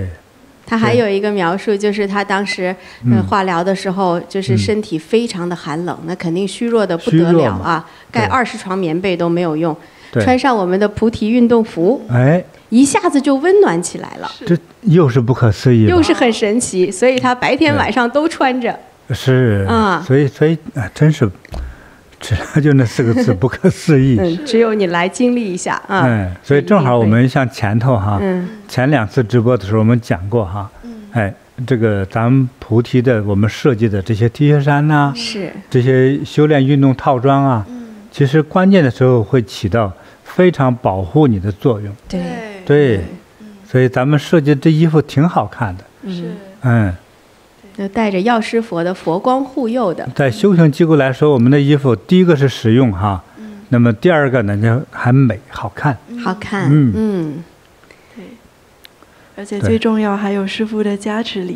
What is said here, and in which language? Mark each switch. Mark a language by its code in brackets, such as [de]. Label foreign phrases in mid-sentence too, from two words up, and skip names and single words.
[zh] 他還有一個描述，就是他當時化療的時候，就是身體非常的寒冷，那肯定虛弱的不得了啊，蓋20床棉被都沒有用，穿上我們的菩提運動服，哎，一下子就溫暖起來了。這又是不可思議，又是很神奇，所以他白天晚上都穿着。是啊，所以真是，就那4 個字不可思議。只有你來經歷一下啊。所以正好我們像前頭哈，前2次直播的時候我們講過哈，這個咱們菩提的我們設計的這些 T 恤衫吶，是這些修煉運動套裝啊，其實關鍵的時候會起到非常保護你的作用。對，所以咱們設計這衣服挺好看的。就帶着藥師佛的佛光護佑的。在修行機構來說，我們的衣服第一個是實用哈，那麼第2個呢就還美好看。好看，對，而且最重要還有師父的加持力。